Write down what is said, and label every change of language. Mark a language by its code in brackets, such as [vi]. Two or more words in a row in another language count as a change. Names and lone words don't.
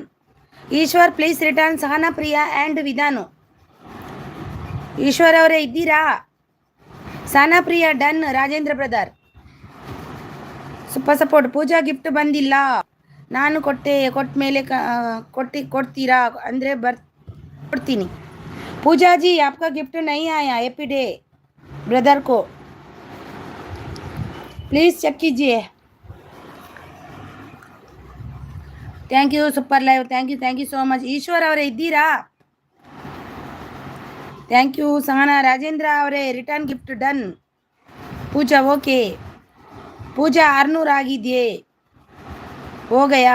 [en] ಈಶ್ವರ್ please return. ಸಹನಾ ಪ್ರಿಯಾ ಆ್ಯಂಡ್ ವಿಧಾನು. [kn] ಈಶ್ವರ್ ಅವರೇ ಇದ್ದೀರಾ? ಸಹನಾ ಪ್ರಿಯಾ ಡನ್. [en] ರಾಜೇಂದ್ರ brother super support. [kn] ಪೂಜಾ ಗಿಫ್ಟ್ ಬಂದಿಲ್ಲ, ನಾನು ಕೊಟ್ಟ ಮೇಲೆ ಕೊಡ್ತೀರಾ ಅಂದರೆ ಕೊಡ್ತೀನಿ. [hi] पूजाजी आपका गिफ्ट नहीं आया [en] happy day brother [hi] को [en] please check [hi] कीजिए. [en] thank you super live. thank you so much. ಈಶ್ವರ್ [kn] ಅವರೇ ಇದ್ದೀರಾ? [en] thank you. ಸಹನಾ ರಾಜೇಂದ್ರ ಅವರೇ return gift done. ಪೂಜಾ ಓಕೆ. [kn] ಪೂಜಾ 600 ಆಗಿದೆಯೇ? ಹೋಗಯಾ?